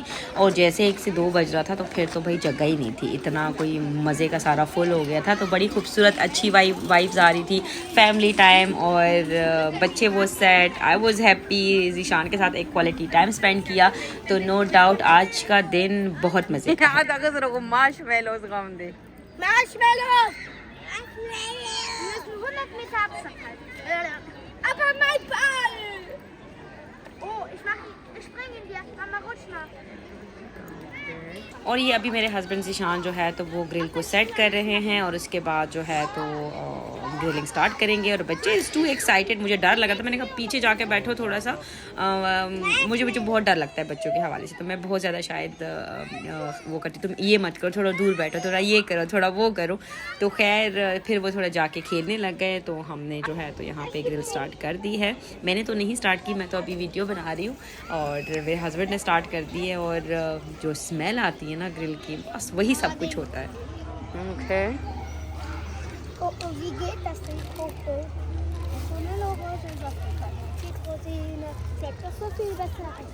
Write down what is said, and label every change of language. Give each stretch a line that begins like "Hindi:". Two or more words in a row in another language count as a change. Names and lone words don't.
Hindi: और जैसे 1 से 2 बज रहा था तो फिर तो भाई जगह ही नहीं थी, इतना कोई मज़े का सारा फुल हो गया था। तो बड़ी खूबसूरत अच्छी वाइब्स आ रही थी,
English: family time
Hindi: और बच्चे वो सेट।
English: I was happy,
Hindi: जीशान के साथ एक
English: quality time spend
Hindi: किया। तो
English: no doubt
Hindi: आज का दिन बहुत मज़े का
German: Aber mein Ball! Oh, ich springe in dir. Mama, rutsch mal.
Hindi: और ये अभी मेरे हस्बैंड ज़ीशान जो है तो वो ग्रिल को सेट कर रहे हैं और उसके बाद जो है तो
English: grilling start
Hindi: करेंगे। और बच्चे
English: is too excited.
Hindi: मुझे डर लगा था, मैंने कहा पीछे जाके बैठो थोड़ा सा। मुझे बहुत डर लगता है बच्चों के हवाले से, तो मैं बहुत ज़्यादा शायद वो करती, तुम ये मत करो, थोड़ा दूर बैठो, थोड़ा ये करो, थोड़ा वो करो। तो खैर फिर वो थोड़ा जाके खेलने लग गए। तो हमने जो है तो यहाँ पे
English: grill start
Hindi: कर दी है। मैंने तो नहीं स्टार्ट की, मैं तो अभी वीडियो बना रही हूँ और मेरे हस्बैंड ने स्टार्ट कर दी है। और जो स्मेल आती है ना ग्रिल की, बस वही सब कुछ होता है। ओके
German: Coco, wie geht das denn, Coco? So eine Logo sind was Zitrusine. Schmeckt doch so viel besser.